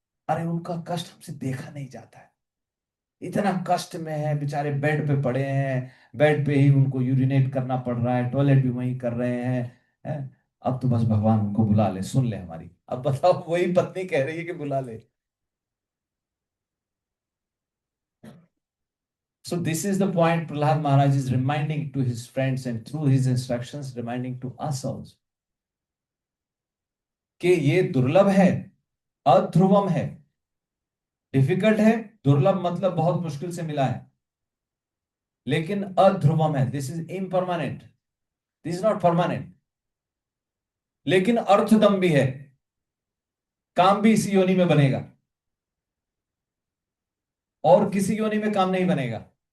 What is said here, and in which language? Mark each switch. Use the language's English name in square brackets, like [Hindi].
[Hindi] अरे उनका कष्ट हमसे देखा नहीं जाता है, इतना कष्ट में है बेचारे, बेड पे पड़े हैं, बेड पे ही उनको यूरिनेट करना पड़ रहा है, टॉयलेट भी वही कर रहे हैं. अब तो बस भगवान उनको बुला ले, सुन ले हमारी. अब बताओ, वही पत्नी कह रही है कि बुला ले. [English] So this is the point Prahlad Maharaj is reminding to his friends and through his instructions reminding to us also [Hindi] कि ये दुर्लभ है, अध्रुवम है, डिफिकल्ट है. दुर्लभ मतलब बहुत मुश्किल से मिला है, लेकिन अध्रुवम है. [English] This is impermanent, this is not permanent. [Hindi] लेकिन अर्थदम भी है, काम भी इसी योनि में बनेगा और किसी योनि में काम नहीं बनेगा.